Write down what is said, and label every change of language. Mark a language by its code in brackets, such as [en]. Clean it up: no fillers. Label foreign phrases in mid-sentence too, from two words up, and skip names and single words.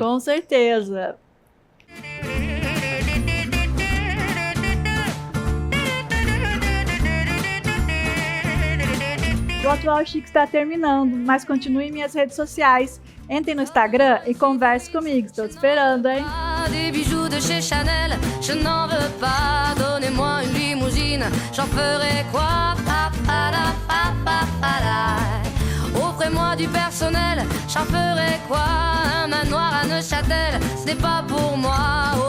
[pt] Com certeza. O Atual Chique está terminando, mas continue em minhas redes sociais. Entrem no Instagram e converse comigo. Estou te esperando, hein? [fr] Des bijoux de chez Chanel, je n'en veux pas. Donnez-moi une limousine, j'en ferai quoi? Offrez-moi du personnel, j'en ferai quoi? Un manoir à Neuchâtel, ce n'est pas pour moi.